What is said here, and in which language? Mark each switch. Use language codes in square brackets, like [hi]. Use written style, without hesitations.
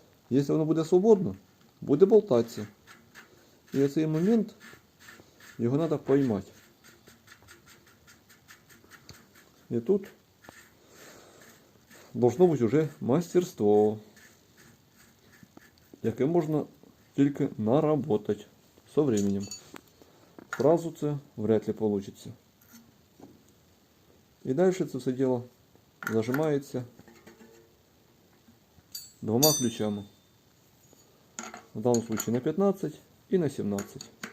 [uk] Якщо воно буде свободно, буде болтатися. І в цей момент його треба поймати. І тут должно бути вже мастерство, яке можна тільки [ru] наработати со временем. Сразу це вряд ли получится. [uk] І далі це все діло зажимається 2 ключами. [ru] В данном случае на 15 и на 17.